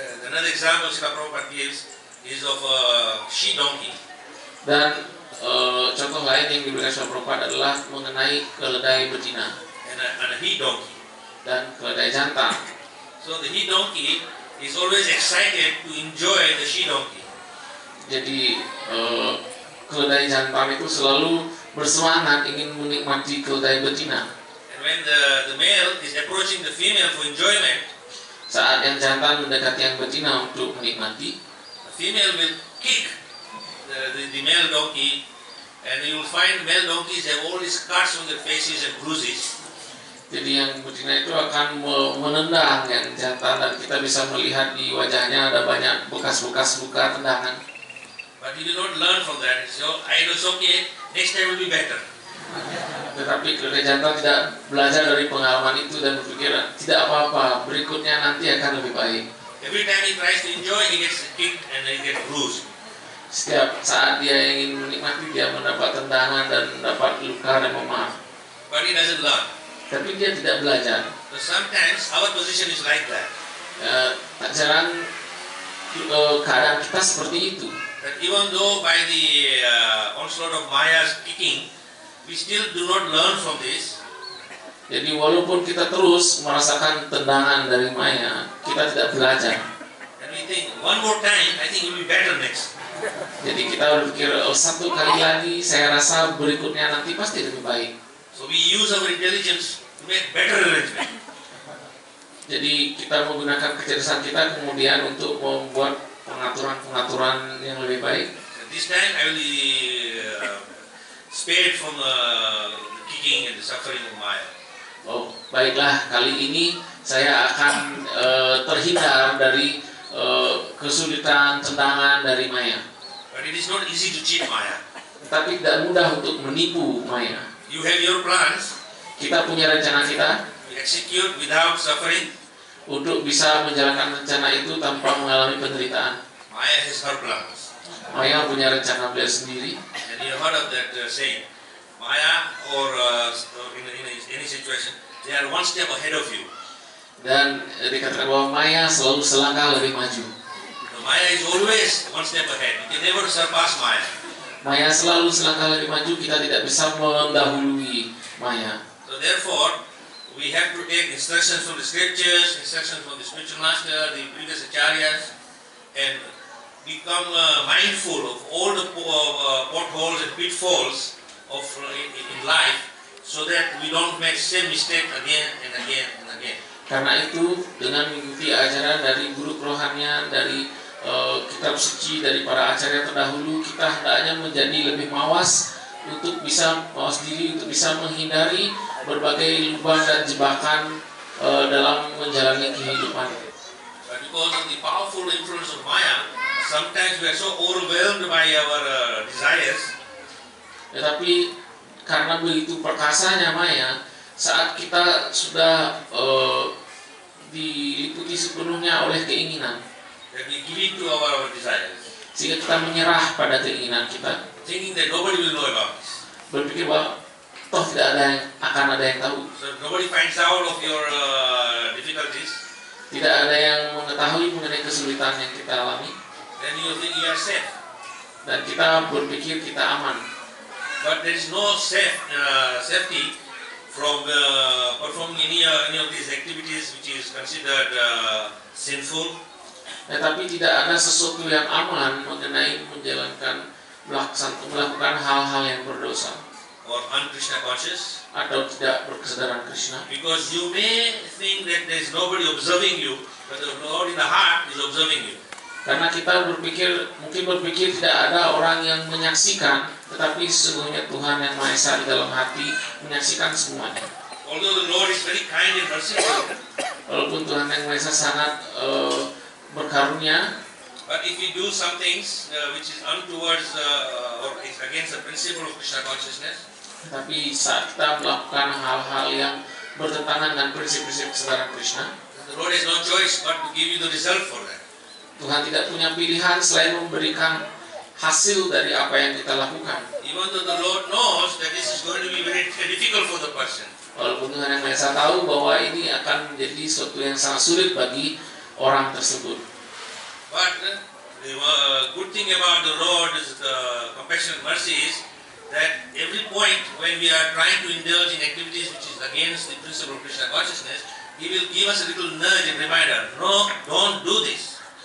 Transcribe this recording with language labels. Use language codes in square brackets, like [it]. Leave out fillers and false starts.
[en] Another example Srila Prabhupada gives is of a she donkey. [id] Dan contoh lain yang diberikan Srila Prabhupada adalah mengenai keledai betina [en] And a he donkey. [id] dan keledai jantan. [en] So the he donkey is always excited to enjoy the she donkey. [id] Jadi keledai jantan itu selalu bersemangat ingin menikmati keledai betina. [en] And when the male is approaching the female for enjoyment, [id] Saat yang jantan mendekati yang betina untuk menikmati, [en] the female will kick the male donkey, and you will find male donkeys have all these cuts on their faces and bruises. [id] jadi yang betina itu akan menendang yang jantan, dan kita bisa melihat di wajahnya ada banyak bekas-bekas luka tendangan. [en] But you do not learn from that. So it was okay, next time will be better. [id] Tetapi keledai jantan tidak belajar dari pengalaman itu dan berpikir tidak apa-apa, berikutnya nanti akan lebih baik. [en] Every time he tries to enjoy, he gets kicked and he gets bruised. [id] Setiap saat dia ingin menikmati, dia mendapat tendangan dan mendapat luka dan memar. [en] But he doesn't learn. [id] Tapi dia tidak belajar. [en] So sometimes our position is like that. [id] Tak jarang keadaan kita seperti itu. [en] That even though by the onslaught of Maya's kicking, we still do not learn from this. [id] Jadi walaupun kita terus merasakan tendangan dari Maya, kita tidak belajar. [en] And we think, one more time, I think it will be better next. [id] Jadi kita berpikir, satu kali lagi, saya rasa berikutnya nanti pasti lebih baik. [en] So we use our intelligence to make better arrangement. [id] Jadi kita menggunakan kecerdasan kita kemudian untuk membuat pengaturan-pengaturan yang lebih baik. [en] And This time I will be spared from the kicking and the suffering of Maya. [id] Oh, baiklah, kali ini saya akan terhindar dari kesulitan tentangan dari Maya. [en] But it is not easy to cheat Maya. [id] Tapi tidak mudah untuk menipu Maya. [en] You have your plans. [id] Kita punya rencana kita. [en] You execute without suffering. [id] Untuk bisa menjalankan rencana itu tanpa mengalami penderitaan. [en] Maya has her plans. [id] Maya punya rencana beliau sendiri. [en] And you heard of that saying, Maya or in any situation, they are one step ahead of you. [id] Dan dikatakan bahwa Maya selalu selangkah lebih maju. [en] Maya is always one step ahead. You can never surpass Maya. [id] Maya selalu selangkah lebih maju. Kita tidak bisa mendahului Maya. [en] So therefore, we have to take instructions from the scriptures, instructions from the spiritual master, the previous acharyas, and become mindful of all the potholes and pitfalls of in life, so that we don't make same mistake again and again and again. [id] Karena itu, dengan mengikuti ajaran dari guru kerohanian, dari kitab suci, dari para acarya terdahulu, kita hendaknya menjadi lebih mawas untuk bisa mawas diri, untuk bisa menghindari berbagai lubang dan jebakan dalam menjalani kehidupan. [en] But because of the powerful influence of Maya, sometimes we are so overwhelmed by our desires. [id] Tetapi karena begitu perkasanya Maya, saat kita sudah diliputi sepenuhnya oleh keinginan, [en] That we give in to our desires, [id] sehingga kita menyerah pada keinginan kita, [en] thinking that nobody will know about this. [id] berpikir bahwa toh tidak ada yang akan ada yang tahu, [en] So nobody finds out of your difficulties, [id] tidak ada yang mengetahui mengenai kesulitan yang kita alami, [en] then you think you are safe. [id] dan kita berpikir kita aman. [en] But there is no safety from performing any of these activities which is considered sinful. [id] Tetapi tidak ada sesuatu yang aman mengenai melakukan hal-hal yang berdosa [en] Or un-Krishna conscious, [id] atau tidak berkesadaran Krishna. [en] because you may think that there is nobody observing you, but the Lord in the heart is observing you. [id] Karena kita mungkin berpikir tidak ada orang yang menyaksikan, tetapi sesungguhnya Tuhan yang Maha Esa di dalam hati menyaksikan semuanya. [en] Although the Lord is very kind and merciful, [id] Walaupun Tuhan yang Maha Esa sangat berkarunia, [en] but if we do some things which is untowards or is against the principle of Krishna consciousness, [id] tetapi saat kita melakukan hal-hal yang bertentangan dengan prinsip-prinsip kesadaran Krishna, [en] the Lord has no choice but to give you the result for that. [id] Tuhan tidak punya pilihan selain memberikan hasil dari apa yang kita lakukan. [en] Even though the Lord knows that this is going to be very difficult for the person. [id] Walaupun Tuhan yang Maha Esa tahu bahwa ini akan menjadi sesuatu yang sangat sulit bagi orang tersebut. [en] But the good thing about the Lord is the compassion and mercy is that every point when we are trying to indulge in activities which is against the principle of Krishna consciousness, He will give us a little nudge and reminder, no, don't do this.